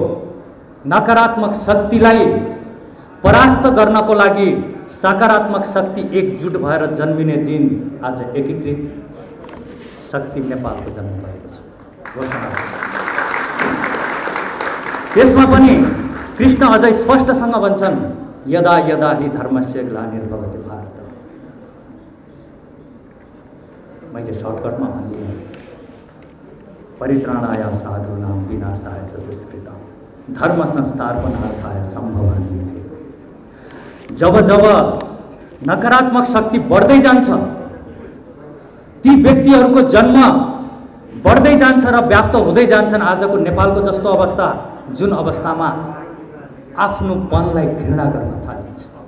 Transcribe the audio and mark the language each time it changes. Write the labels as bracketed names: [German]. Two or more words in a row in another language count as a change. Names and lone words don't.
[Nepali] नकारात्मक शक्तिलाई परास्त गर्नको लागि सकारात्मक शक्ति एकजुट भएर जन्मिने दिन आज एकीकृत शक्ति नेपालको जन्म भएको छ। घोषणा त्यसमा पनि कृष्ण अझै स्पष्टसँग भन्छन्, [Sanskrit] यदा यदा हि धर्मस्य ग्लानिर्भवति भारत। [Nepali] मैले सर्टकटमा भनिदिएँ, [Sanskrit] परित्राणाय साधूनां विनाशाय च दुष्कृताम् धर्म संस्थापनार्थाय सम्भवामि। [Nepali] जब जब नकारात्मक शक्ति बढ्दै जान्छ, ती व्यक्तिहरूको जन्म बढ्दै जान्छ र व्याप्त हुँदै जान्छन्। आजको नेपालको जस्तो अवस्था, जुन अवस्थामा आफ्नोपनलाई घृणा गर्न थालिन्छ।